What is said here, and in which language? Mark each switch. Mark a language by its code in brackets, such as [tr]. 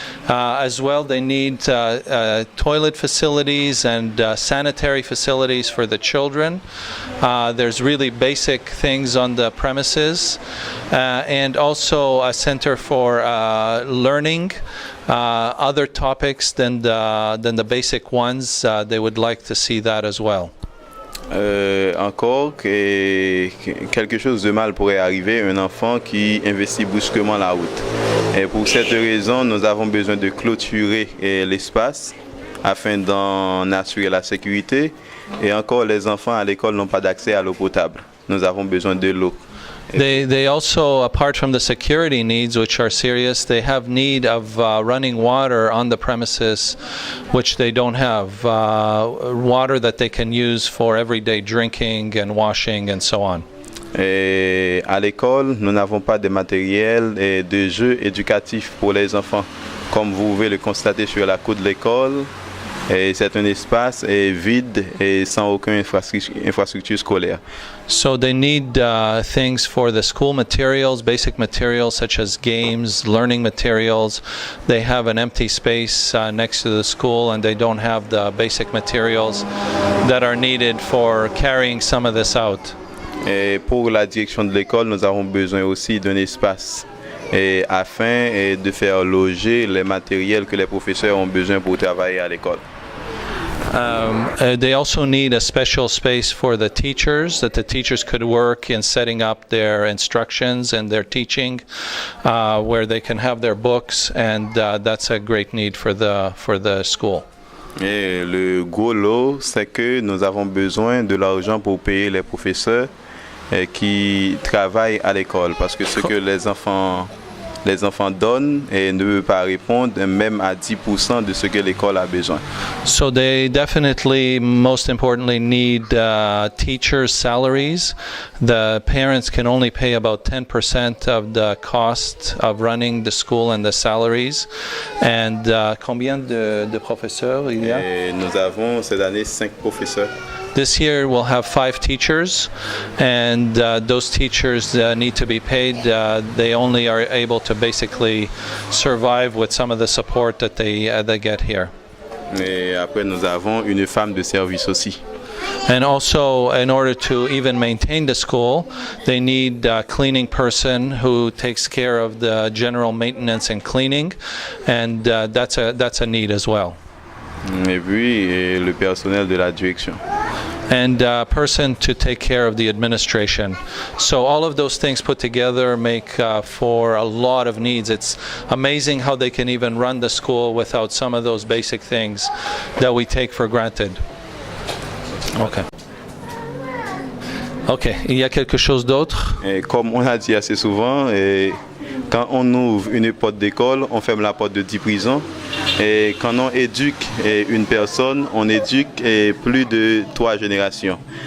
[en] As well, they need toilet facilities and sanitary facilities for the children. There's really basic things on the premises, and also a center for learning other topics than the basic ones. They would like to see that as well. [fr] Encore, quelque chose de mal pourrait arriver à un enfant qui investit brusquement la route. Et pour cette raison, nous avons besoin de clôturer l'espace afin d'en assurer la sécurité. Et encore, les enfants à l'école n'ont pas d'accès à l'eau potable. Nous avons besoin de l'eau. [en] They also, apart from the security needs, which are serious, they have need of running water on the premises, which they don't have. Water that they can use for everyday drinking and washing and so on. [fr] Et à l'école, nous n'avons pas de matériel et de jeux éducatifs pour les enfants. Comme vous pouvez le constater sur la cour de l'école, c'est un espace vide et sans aucune infrastructure scolaire. [en] So they need things for the school materials, basic materials such as games, learning materials. They have an empty space next to the school, and they don't have the basic materials that are needed for carrying some of this out. [fr] Et pour la direction de l'école, nous avons besoin aussi d'un espace afin de faire loger les matériels que les professeurs ont besoin pour travailler à l'école. [en] They also need a special space for the teachers, that the teachers could work in setting up their instructions and their teaching, where they can have their books, and that's a great need for the school. [fr] Et le gros lot, c'est que nous avons besoin de l'argent pour payer les professeurs qui travaillent à l'école, parce que ce que les enfants les enfants donnent et ne peuvent pas répondre même à 10% de ce que l'école a besoin. [en] So they definitely, most importantly, need teachers' salaries. The parents can only pay about 10% of the cost of running the school and the salaries. [fr] And combien de professeurs il y a? Et nous avons cette année 5 professeurs. [en] This year we'll have 5 teachers, and those teachers need to be paid. They only are able to basically survive with some of the support that they get here. [fr] Et après, nous avons une femme de service aussi. [en] And also, in order to even maintain the school, they need a cleaning person who takes care of the general maintenance and cleaning, and that's a need as well. [fr] Et puis, le personnel de la direction. [en] And a person to take care of the administration. So all of those things put together make for a lot of needs. It's amazing how they can even run the school without some of those basic things that we take for granted. Okay. [fr] Ok, il y a quelque chose d'autre? Et comme on a dit assez souvent, quand on ouvre une porte d'école, on ferme la porte de 10 prisons. Et quand on éduque une personne, on éduque plus de 3 générations.